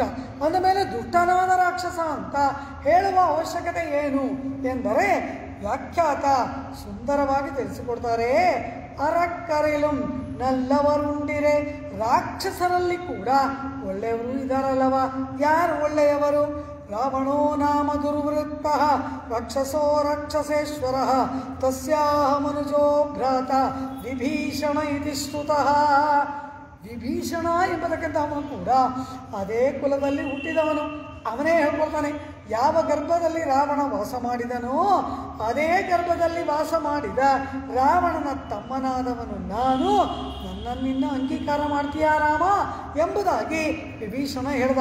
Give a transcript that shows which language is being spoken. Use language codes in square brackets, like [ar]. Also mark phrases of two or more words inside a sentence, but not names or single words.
[kn] ಅಂದಮೇಲೆ ದುಷ್ಟನಾದ ರಾಕ್ಷಸ ಅಂತ ಹೇಳುವ ಅವಶ್ಯಕತೆ ಏನು ಎಂದರೆ ವ್ಯಾಖ್ಯಾತ ಸುಂದರವಾಗಿ ತಿಳಿಸಿಕೊಡ್ತಾರೆ. [ta] அரக்கரிலு நல்லவருண்டிரே, [kn] ರಾಕ್ಷಸರಲ್ಲಿ ಕೂಡ ಒಳ್ಳೆಯವರು ಇದ್ದಾರಲ್ಲವ. ಯಾರು ಒಳ್ಳೆಯವರು? [sa] ರಾವಣೋ ನಾಮ ದುರ್ವೃತ್ತ ರಾಕ್ಷಸೋ ರಾಕ್ಷಸೇಶ್ವರ ತಸ್ಯಾಹ ಮನುಜೋ ಭ್ರಾತ ವಿಭೀಷಣ ಇತಿ ಶ್ರುತಃ. [kn] ವಿಭೀಷಣ ಎಂಬತಕ್ಕಂಥ ಅವನು ಕೂಡ ಅದೇ ಕುಲದಲ್ಲಿ ಹುಟ್ಟಿದವನು. ಅವನೇ ಹೇಳ್ಕೊಳ್ತಾನೆ, ಯಾವ ಗರ್ಭದಲ್ಲಿ ರಾವಣ ವಾಸ ಮಾಡಿದನೋ ಅದೇ ಗರ್ಭದಲ್ಲಿ ವಾಸ ಮಾಡಿದ ರಾವಣನ ತಮ್ಮನಾದವನು ನಾನು. ನನ್ನನ್ನಿನ್ನ ಅಂಗೀಕಾರ ಮಾಡ್ತೀಯಾ ರಾಮ ಎಂಬುದಾಗಿ ವಿಭೀಷಣ ಹೇಳ್ದ.